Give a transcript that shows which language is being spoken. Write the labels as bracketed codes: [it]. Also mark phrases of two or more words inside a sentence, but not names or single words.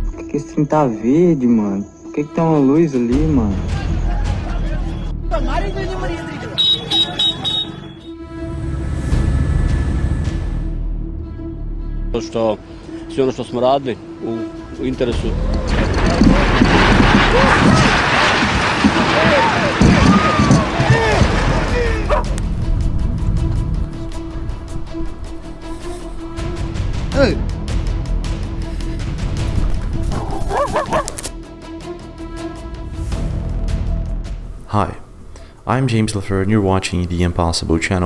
[pt] que esse trem tá verde, mano? Por que tem uma luz ali, mano? [sr] Što sve ono što smo radili u interesu. [en] Hey. Hi, I'm James LaFleur and you're watching The Impossible channel.